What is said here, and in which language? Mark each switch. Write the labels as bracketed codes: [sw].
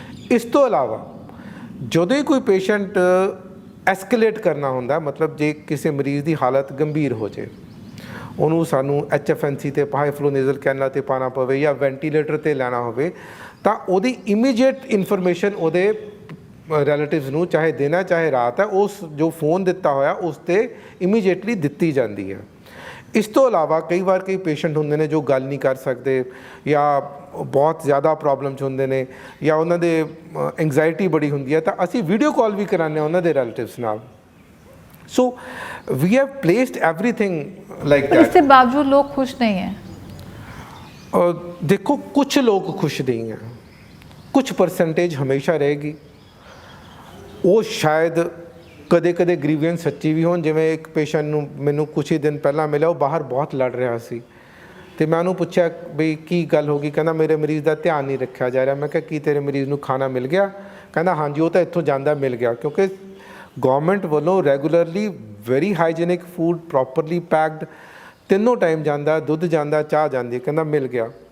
[pa] ਇਸ ਤੋਂ ਇਲਾਵਾ ਜਦੋਂ ਹੀ ਕੋਈ ਪੇਸ਼ੈਂਟ ਐਸਕੇਲੇਟ ਕਰਨਾ ਹੁੰਦਾ, ਮਤਲਬ ਜੇ ਕਿਸੇ ਮਰੀਜ਼ ਦੀ ਹਾਲਤ ਗੰਭੀਰ ਹੋ ਜਾਏ, ਉਹਨੂੰ ਸਾਨੂੰ HFNC ਤੇ ਹਾਈ ਫਲੋ ਨੇਜ਼ਲ ਕੈਨਲਾ 'ਤੇ ਪਾਉਣਾ ਪਵੇ ਜਾਂ ਵੈਂਟੀਲੇਟਰ 'ਤੇ ਲੈਣਾ ਹੋਵੇ, ਤਾਂ ਉਹਦੀ ਇਮੀਡੀਏਟ ਇਨਫੋਰਮੇਸ਼ਨ ਉਹਦੇ ਰਿਲੇਟਿਵਸ ਨੂੰ, ਚਾਹੇ ਦਿਨ ਹੈ ਚਾਹੇ ਰਾਤ ਹੈ, ਉਸ ਜੋ ਫੋਨ ਦਿੱਤਾ ਹੋਇਆ ਉਸ 'ਤੇ ਇਮੀਡੀਏਟਲੀ ਦਿੱਤੀ ਜਾਂਦੀ ਹੈ। ਇਸ ਤੋਂ ਇਲਾਵਾ ਕਈ ਵਾਰ ਕਈ ਪੇਸ਼ੈਂਟ ਹੁੰਦੇ ਨੇ ਜੋ ਗੱਲ ਨਹੀਂ ਕਰ ਸਕਦੇ ਜਾਂ ਬਹੁਤ ਜ਼ਿਆਦਾ ਪ੍ਰੋਬਲਮ 'ਚ ਹੁੰਦੇ ਨੇ ਜਾਂ ਉਹਨਾਂ ਦੇ ਐਂਗਜ਼ਾਇਟੀ ਬੜੀ ਹੁੰਦੀ ਹੈ, ਤਾਂ ਅਸੀਂ ਵੀਡੀਓ ਕਾਲ ਵੀ ਕਰਾਉਂਦੇ ਹਾਂ ਉਹਨਾਂ ਦੇ ਰਿਲੇਟਿਵਸ ਨਾਲ। [en] so we have placed everything like [pa] ਪਰ [en] That. [hi] इसके बावजूद लोग खुश नहीं हैं। देखो, कुछ लोग खुश नहीं हैं, कुछ परसेंटेज हमेशा रहेगी। [pa] ਉਹ ਸ਼ਾਇਦ ਕਦੇ ਗ੍ਰੀਵੈਂਸ ਸੱਚੀ ਵੀ ਹੋਣ। ਜਿਵੇਂ ਇੱਕ ਪੇਸ਼ੈਂਟ ਨੂੰ ਮੈਨੂੰ ਕੁਛ ਹੀ ਦਿਨ ਪਹਿਲਾਂ ਮਿਲਿਆ, ਉਹ ਬਾਹਰ ਬਹੁਤ ਲੜ ਰਿਹਾ ਸੀ ਅਤੇ ਮੈਂ ਉਹਨੂੰ ਪੁੱਛਿਆ ਵੀ ਕੀ ਗੱਲ ਹੋ ਗਈ? ਕਹਿੰਦਾ ਮੇਰੇ ਮਰੀਜ਼ ਦਾ ਧਿਆਨ ਨਹੀਂ ਰੱਖਿਆ ਜਾ ਰਿਹਾ। ਮੈਂ ਕਿਹਾ ਕੀ ਤੇਰੇ ਮਰੀਜ਼ ਨੂੰ ਖਾਣਾ ਮਿਲ ਗਿਆ? ਕਹਿੰਦਾ ਹਾਂਜੀ, ਉਹ ਤਾਂ ਇੱਥੋਂ ਜਾਂਦਾ ਮਿਲ ਗਿਆ, ਕਿਉਂਕਿ ਗੌਰਮੈਂਟ ਵੱਲੋਂ [en] regularly very hygienic food, properly packed, [pa] 3 time ਜਾਂਦਾ, ਦੁੱਧ ਜਾਂਦਾ, ਚਾਹ ਜਾਂਦੀ। ਕਹਿੰਦਾ ਮਿਲ ਗਿਆ।